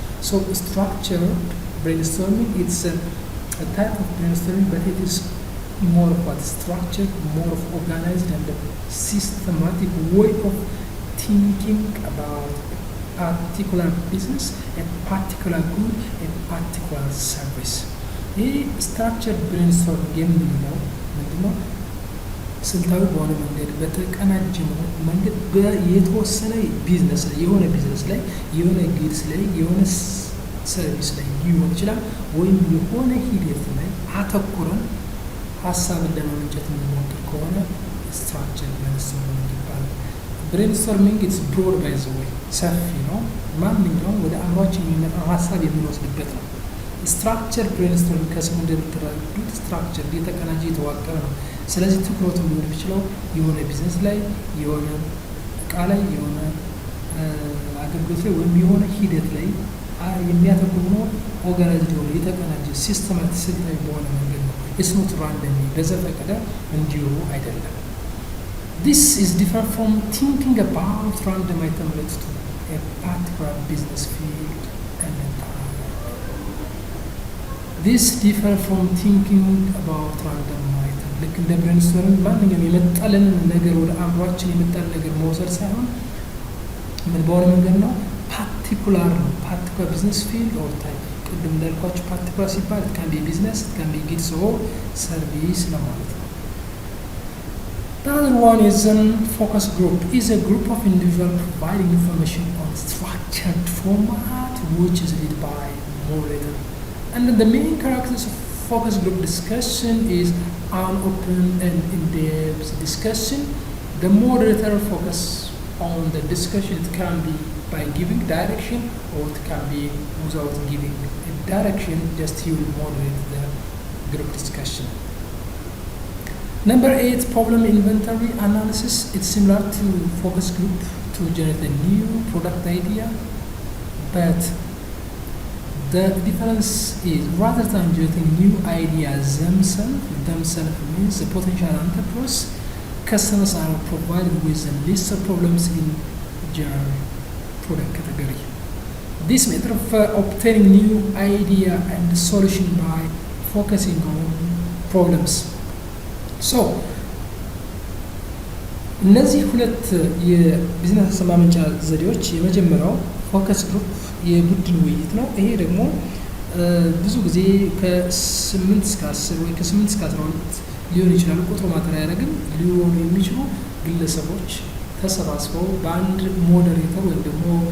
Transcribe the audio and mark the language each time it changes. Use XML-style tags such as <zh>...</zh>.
<en>So structured brainstorming, it's a type of brainstorming, but it is more of what structured, more of organized and systematic way of thinking about a particular business, a particular good, a particular service.</en> <am>ይህ ስትራክቸርድ ብሬንስቶርሚንግ የምንለው ምንድነው? ስልታዊ በሆነ መንገድ በተቀናጀ መንገድ የተወሰነ ቢዝነስ ላይ የሆነ ጊድስ ላይ የሆነ ሰርቪስ ላይ ሊሆን ይችላል ወይም የሆነ ሂደት ላይ አተኩረን ሀሳብን ለማመንጨት የምንሞክር ከሆነ ስትራክቸር ብሬንስቶርሚንግ ይባላል። ብሬንስቶርሚንግ</am> <en>ኢትስ ብሮድ ባይ ዘ ዌይ</en> <am>ሰፊ ነው። ማንኛውም ወደ አእምሯችን የሚመጣ ሀሳብ የምንወስድበት ነው። ስትራክቸር ብሬንስቶርሚንግ ከስሙ እንደምትረዱት ስትራክቸር የተቀናጀ የተዋቀረ ነው። ስለዚህ ትኩረቱ ሊሆን የሚችለው የሆነ ቢዝነስ ላይ የሆነ እቃ ላይ የሆነ አገልግሎት ላይ ወይም የሆነ ሂደት ላይ የሚያተኩር ነው። ኦርጋናይዝድ የሆነ የተቀናጀ ሲስተማቲክ ስልታዊ በሆነ መንገድ ነው።</am> <en>ኢትስ ኖት ራንደም</en> <am>በዘፈቀደ እንዲሁ አይደለም።</am> <en>This is different from thinking about random item related to a particular business field and a time. This different from thinking about random item.</en> <am>ልክ እንደ ብሬንስቶርሚንግ ማንኛውም የመጣልንን ነገር ወደ አእምሯችን የመጣልን ነገር መውሰድ ሳይሆን ምን በሆነ መንገድ ነው ፓርቲኩላር ነው። ፓርቲኩላር ቢዝነስ ፊልድ ኦር ታይፕ ቅድም እንዳልኳቸው ፓርቲኩላር ሲባል</am> <en>it can be business, it can be goods or service</en> <am>ለማለት ነው።</am> <en>The other one is a focus group. Is a group of individuals providing information on structured format which is led by moderator. And the main characteristics of focus group discussion is an open and in-depth discussion. The moderator focus on the discussion. It can be by giving direction or it can be without giving a direction, just he will moderate the group discussion. Number 8, problem inventory analysis. It's similar to focus group to generate a new product idea, but The difference is rather than generating new ideas themselves means the potential entrepreneurs customers are provided with a list of problems in general product category. This method of obtaining new idea and solution by focusing on problems.</en> <am>So እነዚህ ሁለት የቢዝነስ ማመንጫ ዘዴዎች የመጀመሪያው ፎከስ ግሩፕ የቡድን ውይይት ነው። ይሄ ደግሞ ብዙ ጊዜ ከ8 እስከ 10 ወይ ከ8 እስከ 12 ሊሆን ይችላል። ቁጥሩ ማተር አያደርግም። ሊሆኑ የሚችሉ ግለሰቦች ተሰባስበው በአንድ ሞዴሬተር ወይም ደግሞ</am>